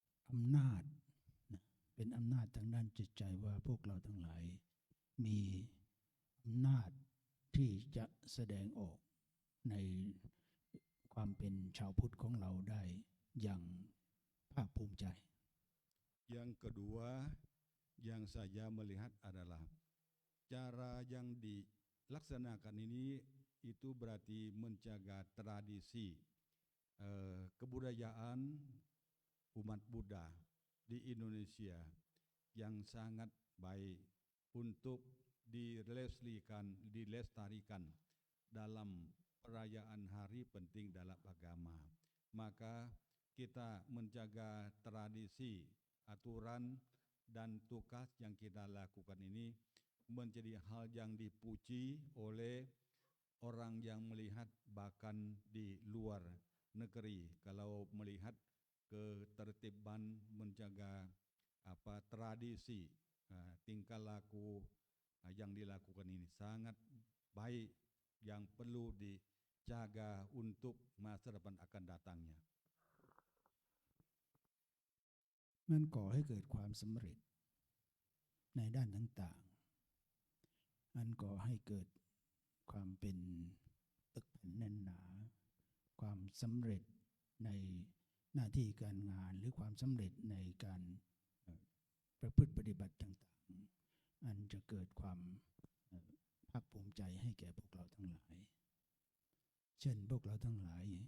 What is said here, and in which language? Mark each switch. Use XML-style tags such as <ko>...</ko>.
<th>อำนาจเป็นอำนาจทางด้านจิตใจว่าพวกเราทั้งหลายมีอำนาจที่จะแสดงออกในความเป็นชาวพุทธของเราได้อย่างภาคภูมิใจ</th> <id>Yang kedua yang saya melihat adalah cara yang dilaksanakan ini itu berarti menjaga tradisi kebudayaan umat Buddha di Indonesia yang sangat baik untuk dilestarikan dalam perayaan hari penting dalam agama. Maka kita menjaga tradisi, aturan dan tugas yang kita lakukan ini menjadi hal yang dipuji oleh orang yang melihat bahkan di luar negeri. Kalau melihat ketertiban menjaga tradisi, tingkah laku yang dilakukan ini sangat baik yang perlu dijaga untuk masa depan akan datangnya.</id> <th>มันก่อให้เกิดความสำเร็จในด้านต่างๆอันก่อให้เกิดความเป็นตึกแผ่นแน่นหนาความสำเร็จในหน้าที่การงานหรือความสำเร็จในการประพฤติปฏิบัติต่างๆอันจะเกิดความภาคภูมิใจให้แก่พวกเราทั้งหลายเช่นพวกเราทั้งหลาย</th>